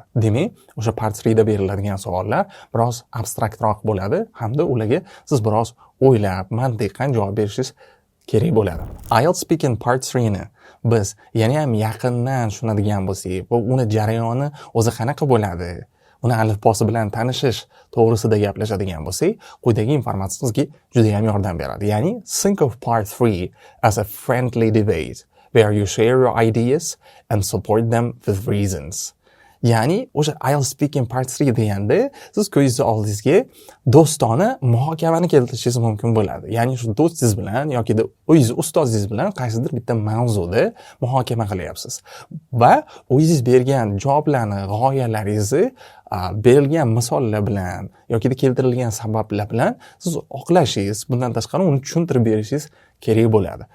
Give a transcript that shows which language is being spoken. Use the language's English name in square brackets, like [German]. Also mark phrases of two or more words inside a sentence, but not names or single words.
[Uzbek] Demak, o'sha part 3 da beriladigan savollar biroz abstraktroq bo'ladi hamda ularga siz biroz o'ylab, mantiqan javob berishingiz kerak bo'ladi. [English] IELTS speaking part 3 [Uzbek] ni biz yana ham yaqindan tushunadigan bo'lsak va uni jarayoni o'zi qanaqa bo'ladi, uni alifbosi bilan tanishish to'g'risida gaplashadigan bo'lsak, quyidagi informatsiya sizga juda ham yordam beradi. Ya'ni, [English] think of part 3 as a friendly debate where you share your ideas and support them with reasons. [Uzbek] Ya'ni, o'sha [English] IELTS speaking part 3 [Uzbek] deganda siz ko'zingizni oldingizga do'stona muhokamani keltirishingiz mumkin bo'ladi. Ya'ni shu do'stingiz bilan yoki da o'zingiz ustozingiz bilan qaysidir bitta mavzuda muhokama qilyapsiz va o'zingiz bergan javoblarni, g'oyalaringizni berilgan misollar bilan yoki da keltirilgan sabablar bilan siz oqlashingiz, bundan tashqari uni tushuntirib berishingiz kerak bo'ladi.